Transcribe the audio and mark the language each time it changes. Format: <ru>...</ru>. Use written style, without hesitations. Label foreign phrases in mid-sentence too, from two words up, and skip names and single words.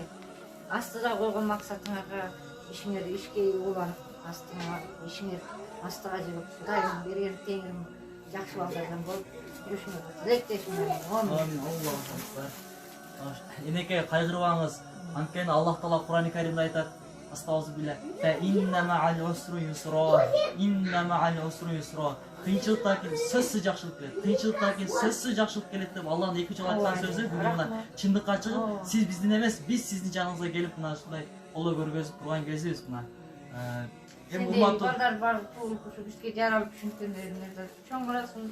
<ky>Астыда койгон максатыңарга ишиңер ишке уланып, ишиңер астыга жүрүп, Кудайым берген теңирим жакшы балдардан болуп жүрүшүңөргө тилектешмин. Амин. Энеке, кайгырбаңыз. Анткени Аллах Таала Кур'ан-ы Каримде айтат: "Астагфирулла,</ky> <ar>فإن مع العسر يسرا، إن مع العسر يسرا."</ar> <ky>Кыйынчылыктан кийин сөзсүз жакшылык келет. Кыйынчылыктан кийин сөзсүз жакшылык келет деп Аллахтын 2 жолу айткан сөзү бүгүн чындыкка чыгып, сиз биздин эмес, биз сиздин жаныңызга келип мына ушундай колдоо көргөзүп турган кезибиз мына. Эми урматтуу балдар бар, бизге жаралып түшүнткөндөрүңөргө чоң ыраазымын.</ky>